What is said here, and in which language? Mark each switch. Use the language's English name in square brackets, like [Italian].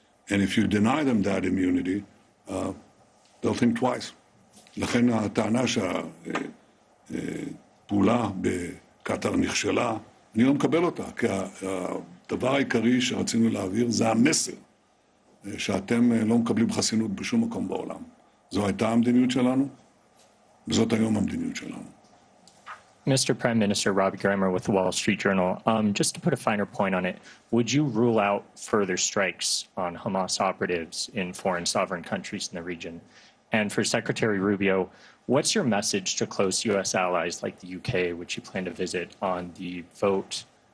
[English] And if you deny them that immunity, they'll think twice. [Hebrew] לכן הטענה שהפעולה בקטר נכשלה, אני לא מקבל אותה, כי הדבר העיקרי שרצינו להעביר זה המסר. שאתם לא מקבלים חסינות בשום מקום בעולם. זו הייתה המדיניות שלנו, וזאת היום המדיניות שלנו. [English] Mr. Prime Minister, Robbie Grammer with the Wall Street Journal. Just to put a finer point on it, would you rule out further strikes on Hamas operatives in foreign sovereign countries in the region? And for Secretary Rubio, what's your message to close U.S. allies like the UK, which you plan to visit, on the vote